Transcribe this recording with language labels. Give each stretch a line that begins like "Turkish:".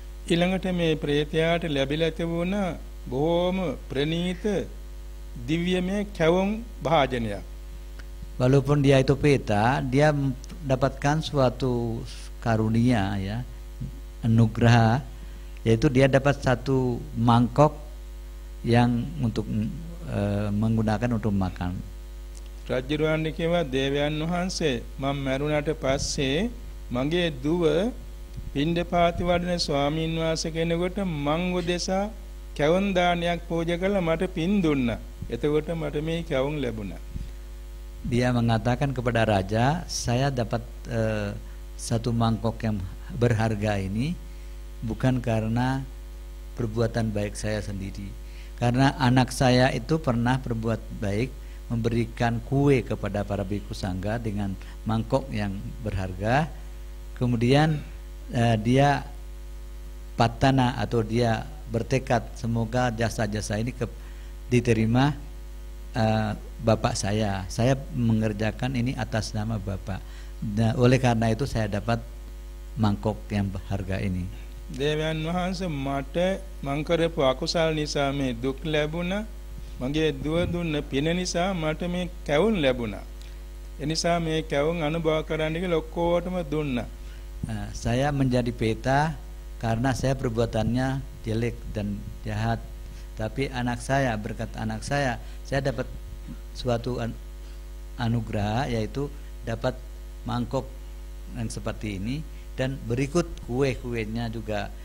Sinhala: ඊළඟට මේ ප්‍රේතයාට ලැබිලා තිබුණ බොහොම ප්‍රණීත දිව්‍යමය කැවුම් භාජනයක්.
Indonesian: Walaupun dia itu Peta, dia mendapatkan suatu karunia ya, anugerah, yaitu dia dapat satu mangkok yang untuk menggunakan untuk makan.
Sinhala: රජුරවන්ට කිව්වා දේවයන් වහන්සේ මම මරුණාට පස්සේ මගේ දුව පින්ඩපාති වඩන ස්වාමීන් වහන්සේ කෙනෙකුට මං උදෙසා කැවුම් දානයක් පූජා කළා මට පින් දුන්නා. එතකොට මට මේ කැවුම් ලැබුණා.
Indonesian: Dia mengatakan kepada raja, saya dapat satu mangkok yang berharga ini bukan karena perbuatan baik saya sendiri, karena anak saya itu pernah berbuat baik, memberikan kue kepada para bhikkhu sangga dengan mangkok yang berharga. Kemudian dia patana atau dia bertekad semoga jasa-jasa ini diterima bapak saya mengerjakan ini atas nama bapak. Nah, oleh karena itu saya dapat mangkok yang berharga ini.
Sinhala: දේවයන් වහන්සේ මට මං කරපු අකුසල් නිසා මේ දුක් ලැබුණා. මගේ දුව දුන්න පින නිසා මට මේ කැවුම් ලැබුණා. ඒ නිසා මේ කැවුම් අනුභව කරන්න කියලා ඔක්කොටම දුන්නා.
Indonesian: Saya menjadi Peta karena saya perbuatannya jelek dan jahat. Tapi anak saya, berkat anak saya dapat suatu anugerah, yaitu dapat mangkok yang seperti ini dan berikut kue-kuenya juga.